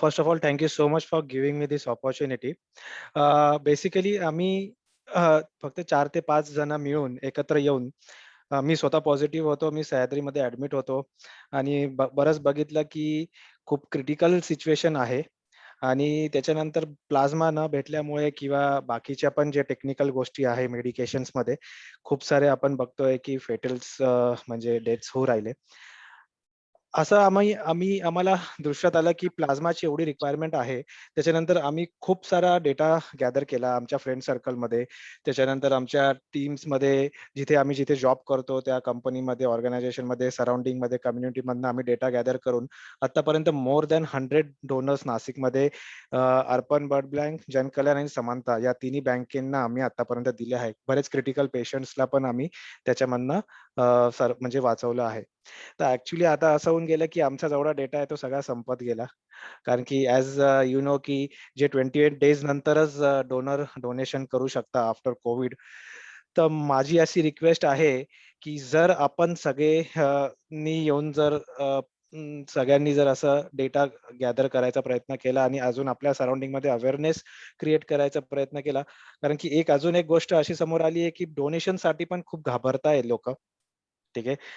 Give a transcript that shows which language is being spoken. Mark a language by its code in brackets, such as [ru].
[en] First of all, thank you so much for giving me this opportunity. [mr] Basically, आम्ही फक्त 4 ते 5 जण मिळून एकत्र येऊन मी स्वतः पॉझिटिव्ह होतो. मी सह्याद्रीमध्ये ऍडमिट होतो आणि बरंच बघितलं की खूप क्रिटिकल सिच्युएशन आहे आणि त्याच्यानंतर प्लाझ्मा न भेटल्यामुळे किंवा बाकीच्या पण जे टेक्निकल गोष्टी आहे मेडिकेशन्समध्ये खूप सारे आपण बघतोय की फेटल्स म्हणजे डेथ्स होऊ राहिले. असं आम्हाला दृश्यात आलं की प्लाझ्माची एवढी रिक्वायरमेंट आहे. त्याच्यानंतर आम्ही खूप सारा डेटा गॅदर केला आमच्या फ्रेंड सर्कलमध्ये. त्याच्यानंतर आमच्या टीम्समध्ये जिथे जॉब करतो त्या कंपनीमध्ये, ऑर्गनायझेशनमध्ये, सराउंडिंगमध्ये, कम्युनिटीमधनं आम्ही डेटा गॅदर करून आतापर्यंत [en] more than [mr] 100 डोनर्स नाशिकमध्ये अर्पण ब्लड बँक, जनकल्याण आणि समानता या तिन्ही बँकेंना आम्ही आतापर्यंत दिले आहे. बरेच क्रिटिकल पेशंट्सला पण आम्ही त्याच्यामधनं म्हणजे वाचवलं आहे. तर ऍक्च्युली आता असं होऊन गेलं की आमचा जेवढा डेटा आहे तो सगळा संपत गेला. कारण की [en] as you know [mr] की जे 28 डेज नंतरच डोनेशन करू शकता आफ्टर कोविड. तर माझी अशी रिक्वेस्ट आहे की जर आपण येऊन जर सगळ्यांनी जर असं डेटा गॅदर करायचा प्रयत्न केला आणि अजून आपल्या सराउंडिंग मध्ये अवेअरनेस क्रिएट करायचा प्रयत्न केला. कारण की अजून एक गोष्ट अशी समोर आली आहे की डोनेशन साठी पण खूप घाबरताय लोक. ठीक आहे.